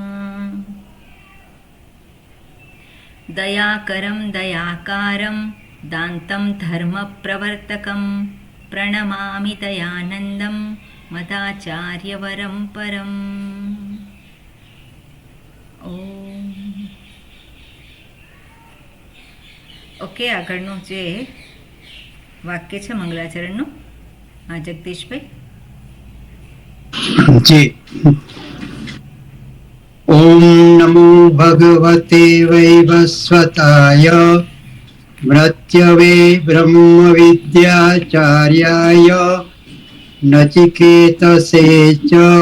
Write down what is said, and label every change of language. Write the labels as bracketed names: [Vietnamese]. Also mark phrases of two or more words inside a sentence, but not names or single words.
[Sanskrit] दयाकरं दयाकारं दान्तं धर्मप्रवर्तकं प्रणमामि दयानन्दं मदाचार्यवरं परम्. [Gujarati] ॐ ઓકે, આગળનું જે વાક્ય છે મંગલાચરણનું. હા જગદીશભાઈ. જી. [Sanskrit] ओम नमो भगवते वैवस्वताय मृत्यवे ब्रह्म विद्याचार्याय नचिकेतसे च.